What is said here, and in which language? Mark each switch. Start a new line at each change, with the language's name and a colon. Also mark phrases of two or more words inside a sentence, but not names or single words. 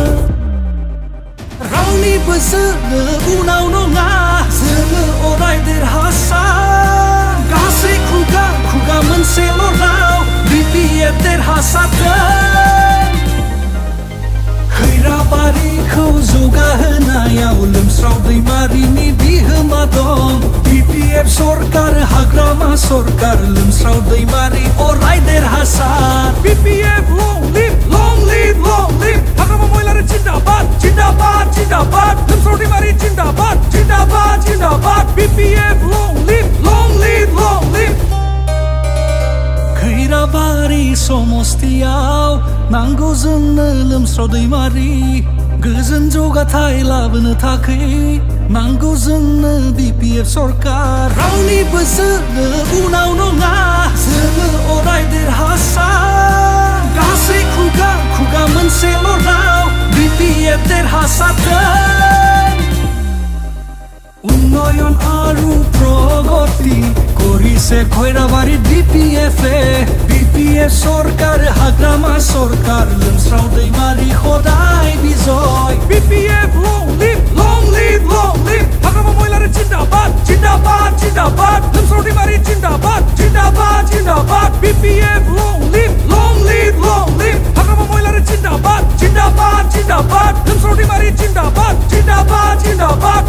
Bodo: रावनिबो जोङो उनाव नङा जोङो अराय देरहासार गासै खुगा खुगा मोनसेल' राव BPF देरहासारथों खैराबारिखौ जौगाहोनायाव लोमस्राव दैमारिनि बिहोमा दं BPF सरकार हाग्रामा सरकार लोमस्राव दैमारि अराय देरहासार BPF
English: long live, long live, long live.
Hindi: Hagrama Moilare जिंदाबाद, जिंदाबाद, जिंदाबाद. Limsrau दैमारि जिंदाबाद, जिंदाबाद, जिंदाबाद.
English: BPF long live, long live, long live.
Bodo: खैराबारि समस्तियाव नांगौ जोंनो लोमस्राव दैमारि गोजोन जौगाथाय लाबोनो थाखै नांगौ जोंनो BPF सरकार रावनिबो जोङो उनाव नङा जोङो अराय देरहासार गासै खुगा खुगा मोनसेल' राव BPF देरहासारथों
Assamese: উন্নয়ন আৰু প্ৰগতি কৰিছে
Bodo: खैराबारि BPF सरकार हाग्रामा सरकार लोमस्राव दैमारि खदाय बिजय BPF
English: long live, long live, long live.
Hindi: Hagrama Moilare जिंदाबाद, जिंदाबाद, जिंदाबाद. Limsrau दैमारि Jindabad, Jindabad, Jindabad.
English: BPF long live, long live, long live. Hagrama Moilare
Hindi: जिंदाबाद, जिंदाबाद, जिंदाबाद. Limsrau दैमारि जिंदाबाद, जिंदाबाद, जिंदाबाद.